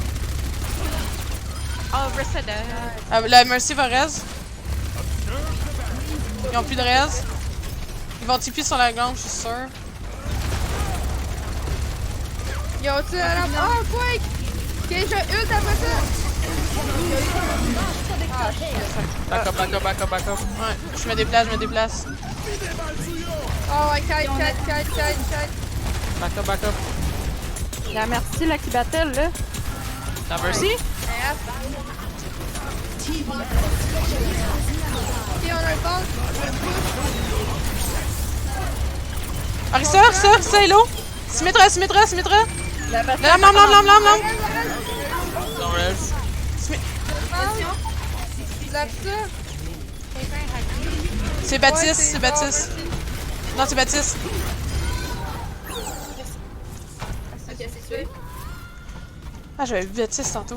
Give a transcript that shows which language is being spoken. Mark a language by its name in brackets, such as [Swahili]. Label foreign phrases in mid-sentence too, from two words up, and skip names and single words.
[French] Oh, Reseda. La Mercy va res. Ils ont plus de res. Ils vont TP sur la ground, je suis sûr. Yo, tu la lampe. Oh, quick! Ok, je ult après ça. [English] Ah, shit. Back up. [French] Ouais, je me déplace. Oh, ouais, kite. [English] Back up. [French] Il y a Merci là qui battle là. La Mercy? Ok, on a le ball. Arisa, hello! Symmetra! La lame! [English] Don't res. [French] Lâche ça. C'est Baptiste. Non, c'est Baptiste. Ok, c'est tué. Ah, j'avais vu Baptiste tantôt.